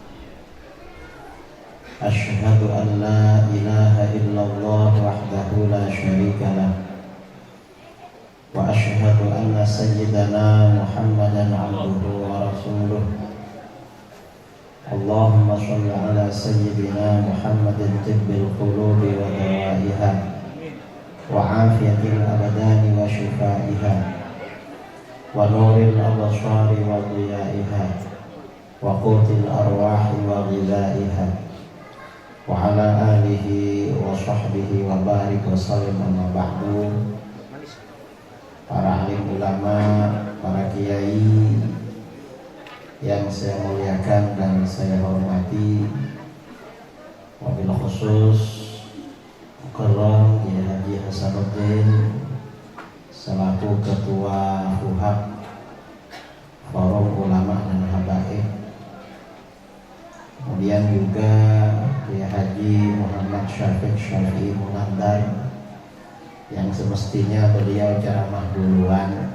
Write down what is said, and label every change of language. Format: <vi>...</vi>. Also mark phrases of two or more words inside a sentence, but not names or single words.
<ar>أشهد أن لا إله إلا الله وحده لا شريك له. وأشهد أن سيدنا محمدا عبده ورسوله. اللهم صل على سيدنا محمد طب القلوب ودوائها وعافية الأبدان وشفائها ونور الأبصار وضيائها وقوت الأرواح وغذائها وعلى آله وصحبه وبارك وسلم. أما بعد.</ar> <id>Para alim ulama, para kiai yang saya muliakan dan saya hormati,</id> <ar>وبالخصوص</ar> <id>Mukarram Kiai Haji Hasanuddin selaku Ketua FUHAP Forum Ulama dan Habaib, kemudian juga Kiai Haji Muhammad Syafi'i Munandar yang semestinya beliau ceramah duluan,</id>